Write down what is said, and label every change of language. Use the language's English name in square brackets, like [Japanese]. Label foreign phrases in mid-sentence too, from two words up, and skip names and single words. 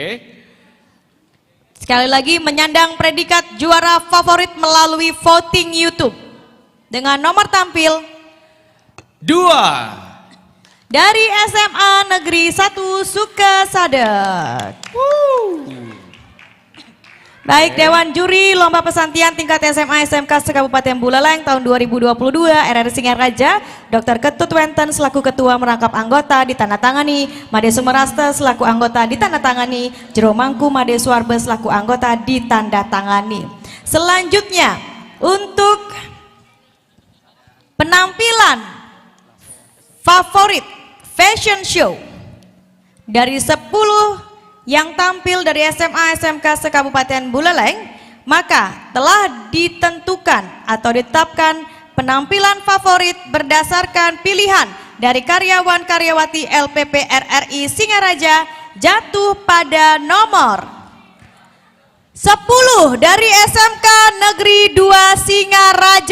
[Indonesian] Sekali lagi menyandang predikat juara favorit melalui voting YouTube dengan nomor tampil 2 dari SMA Negeri 1 Sukesade. Baik, Dewan Juri Lomba Pesantian Tingkat SMA SMK se-Kabupaten Buleleng tahun 2022 RRI Singaraja, Dr. Ketut Wenten selaku Ketua merangkap anggota ditandatangani, Made Sumeraste selaku anggota ditandatangani, Jeromangku Made Suarbe selaku anggota ditandatangani. Selanjutnya untuk penampilan favorit fashion show dari 10 yang tampil dari SMA SMK se-Kabupaten Buleleng, maka telah ditentukan atau ditetapkan penampilan favorit berdasarkan pilihan dari karyawan-karyawati LPP RRI Singaraja jatuh pada nomor 10 dari SMK Negeri 2 Singaraja.